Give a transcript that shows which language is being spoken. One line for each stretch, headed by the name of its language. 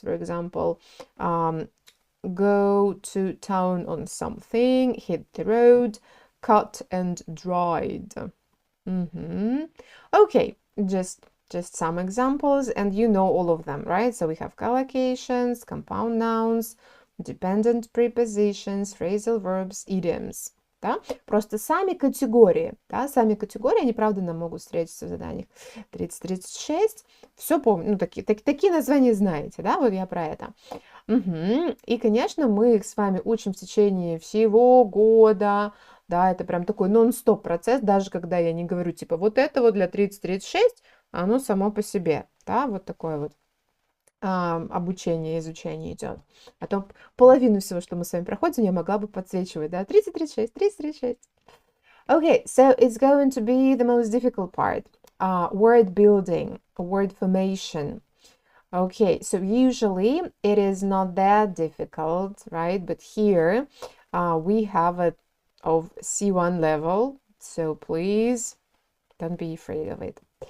English: For example, go to town on something, hit the road, cut and dried. Okay, just some examples, and you know all of them, right? So we have collocations, compound nouns, dependent prepositions, phrasal verbs, idioms.
Russian: Да? Просто сами категории, они, правда, нам могут встретиться в заданиях 30-36. Все помню, ну, такие названия знаете, да, вот я про это. И, конечно, мы их с вами учим в течение всего года, да, это прям такой нон-стоп процесс, даже когда я не говорю, типа, вот это вот для 30-36, оно само по себе, да, вот такое вот обучение, изучение идет. А то половину всего, что мы с вами проходим, я могла бы подсвечивать, да, 30-36, 30-36.
English: Okay, so it's going to be the most difficult part, word building, word formation. Okay, so usually it is not that difficult, right? But here we have it of C1 level, so please don't be afraid of it.